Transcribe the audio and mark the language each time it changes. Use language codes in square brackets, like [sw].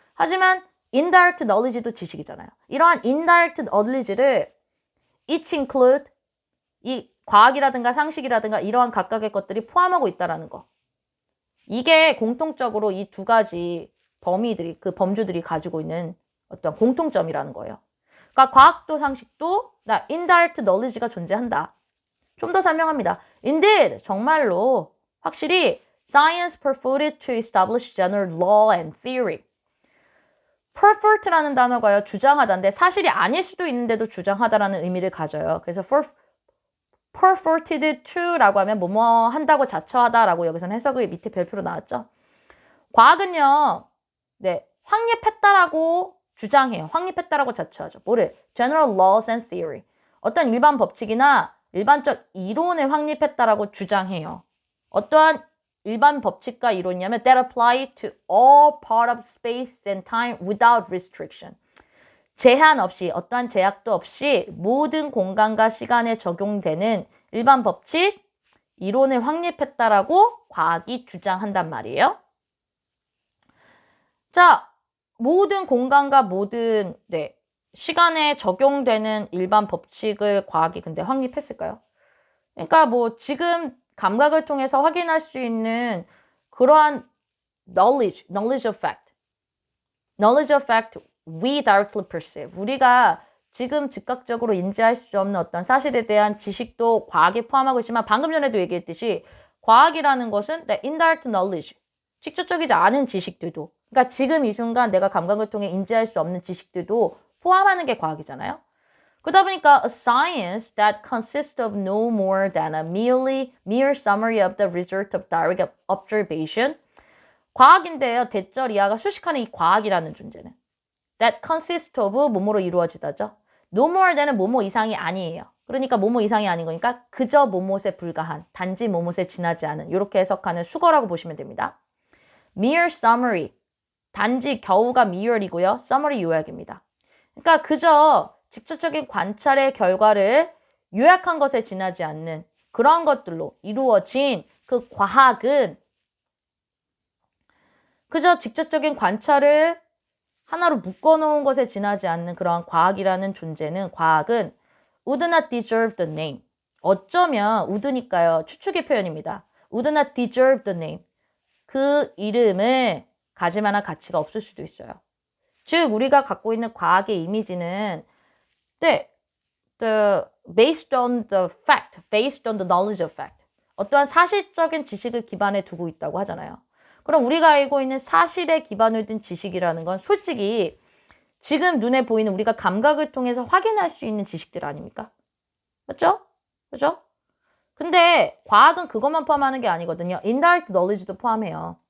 [ko] 하지만 indirect knowledge도 지식이잖아요. 이러한 indirect knowledge를 [en] each include, [ko] 이 과학이라든가 상식이라든가 이러한 각각의 것들이 포함하고 있다는 거. 이게 공통적으로 이 두 가지 그 범주들이 가지고 있는 어떤 공통점이라는 거예요. 그러니까 과학도 상식도 indirect knowledge가 존재한다. 좀 더 설명합니다. [en] Indeed, [ko] 정말로 확실히 [en] science purported to establish general law and theory. [ko] purport라는 단어가요, 주장하다인데 사실이 아닐 수도 있는데도 주장하다라는 의미를 가져요. 그래서 [en] purported to [ko] 라고 하면 뭐뭐 한다고 자처하다라고 여기서는 해석의 밑에 별표로 나왔죠. 과학은요, 네, 확립했다라고 주장해요. 확립했다라고 자처하죠. 뭐를? [en] General laws and theory. [ko] 어떤 일반 법칙이나 일반적 이론을 확립했다라고 주장해요. 어떠한 일반 법칙과 이론이냐면 [en] that apply to all part of space and time without restriction. [ko] 제한 없이, 어떠한 제약도 없이 모든 공간과 시간에 적용되는 일반 법칙, 이론을 확립했다라고 과학이 주장한단 말이에요. 자, 모든 공간과 모든 시간에 적용되는 일반 법칙을 과학이 근데 확립했을까요? 그러니까 뭐 지금 감각을 통해서 확인할 수 있는 그러한 [en] knowledge of fact. knowledge of fact we directly perceive. [ko] 우리가 지금 즉각적으로 인지할 수 없는 어떤 사실에 대한 지식도 과학에 포함하고 있지만 방금 전에도 얘기했듯이 과학이라는 것은 indirect knowledge, 직접적이지 않은 지식들도 그러니까 지금 이 순간 내가 감각을 통해 인지할 수 없는 지식들도 포함하는 게 과학이잖아요. 그러다 보니까 [en] a science that consists of no more than a mere summary of the result of direct observation. [ko] 과학인데요. 대절 이하가 수식하는 이 과학이라는 존재는 [en] that consists of [ko] 뭐뭐로 이루어지다죠. [en] no more than [ko] 은 뭐뭐 이상이 아니에요. 그러니까 뭐뭐 이상이 아닌 거니까 그저 뭐뭐에 불과한, 단지 뭐뭐에 지나지 않은 이렇게 해석하는 수거라고 보시면 됩니다. mere summary, 단지 겨우가 mere이고요. summary 요약입니다. 그러니까 그저 직접적인 관찰의 결과를 요약한 것에 지나지 않는 그런 것들로 이루어진 그 과학은 그저 직접적인 관찰을 하나로 묶어놓은 것에 지나지 않는 그러한 과학이라는 존재는 과학은 [en] would not deserve the name. [ko] 어쩌면 would니까요. 추측의 표현입니다. [en] would not deserve the name. [ko] 그 이름을 가질 만한 가치가 없을 수도 있어요. 즉 우리가 갖고 있는 과학의 이미지는 [en] based on the fact, based on the knowledge of fact. [ko] 어떠한 사실적인 지식을 기반에 두고 있다고 하잖아요. 그럼 우리가 알고 있는 사실에 기반을 둔 지식이라는 건 솔직히 지금 눈에 보이는 우리가 감각을 통해서 확인할 수 있는 지식들 아닙니까? 맞죠? 그죠? 근데 과학은 그것만 포함하는 게 아니거든요. indirect knowledge도 포함해요.